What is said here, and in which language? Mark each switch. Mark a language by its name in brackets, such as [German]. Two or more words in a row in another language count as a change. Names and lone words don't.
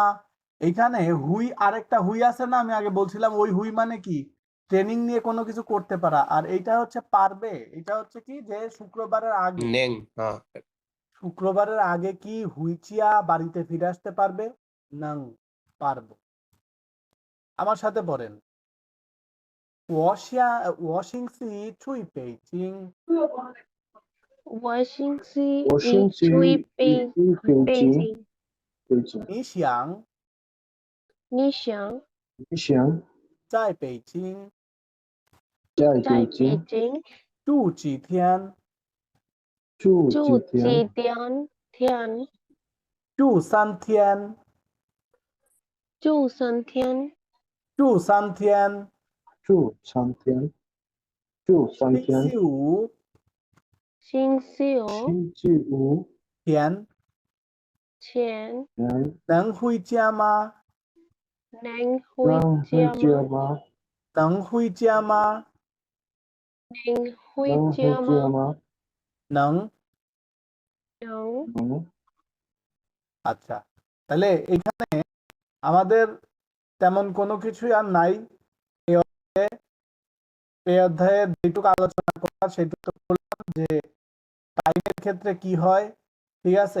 [Bangla] এখানে হুই আরেকটা হুই আছে না, আমি আগে বলছিলাম ওই হুই মানে কি, ট্রেনিং নিয়ে কোনো কিছু করতে পারা, আর এইটা হচ্ছে পারবে, এটা হচ্ছে কি যে শুক্রবারের আগে, নেং, হ্যাঁ। শুক্রবারের আগে কি হুইচিয়া বাড়িতে ফিরে আসতে পারবে, নং পারবো। আমার সাথে পড়েন, [Chinese] 我星期去北京我星期 ছুই 一北京 পেইজিং 北京你想 নিশাং 你想在北京在 চাই 北京 পেইজিং 住几天，住 চু 几 চি 天？ তিয়ান 住3天，住三天住3天，住3天？住3 星期天？五 সিংসিও 星期五天 ছেন 天能回家吗？ ন্যাং 能回 হুইচিয়ামা 家吗？能回家吗？ ন্যাং 能回 হুইচিয়ামা 家吗？能 নং 能 [Bangla] আচ্ছা, তাহলে এখানে আমাদের তেমন কোনো কিছুই আর নাই। এই অধ্যায়ে যেটুকু আলোচনা করা সেটুকু বললাম যে টাইমের ক্ষেত্রে কি হয়, ঠিক আছে।